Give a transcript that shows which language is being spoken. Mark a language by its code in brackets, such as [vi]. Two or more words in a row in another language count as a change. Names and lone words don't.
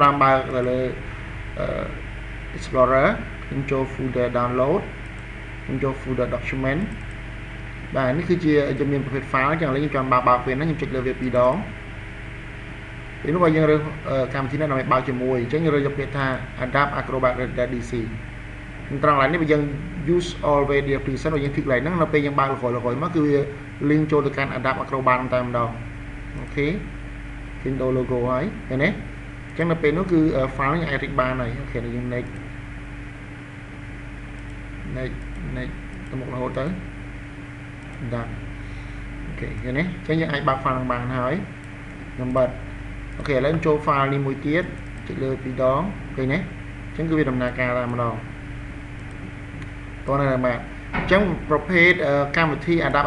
[km] បានបើកទៅលើ Explorer ខ្ញុំចូល [en] folder download [km] ខ្ញុំចូល [en] folder document [km] បាទនេះគឺជាយើងមានប្រភេទ file ចឹងឥឡូវខ្ញុំ ចង់បើកវាណាខ្ញុំចុចលើវាពីរដងពេលនោះបើយើងរើសកម្មវិធីនេះដើម្បីបើកជាមួយអញ្ចឹងយើងរើសយកពាក្យថា Adobe Acrobat Reader DC ត្រង់កន្លែងនេះបើយើង [en] use all media preset [km] បើយើងធីកកន្លែងហ្នឹងនៅពេលយើងបើកលក្រោយមកគឺវា link ចូលទៅកាន់ Adobe Acrobat តែម្ដងអូខេឃើញដូ logo ហើយឃើញទេអញ្ចឹងនៅពេលនោះគឺ file នេះអាចរីកបានហើយអូខេយើង next ទៅមុខរហូតទៅ done អូខេឃើញទេអញ្ចឹងយើងអាចបើក file នឹងបានហើយខ្ញុំបិទអូខេឥឡូវចូល file នេះមួយទៀតចុចលើ2ដងឃើញទេអញ្ចឹងគឺវាដំណើរការតែម្ដងតោះនៅបាទអញ្ចឹងប្រភេទកម្មវិធី Adobe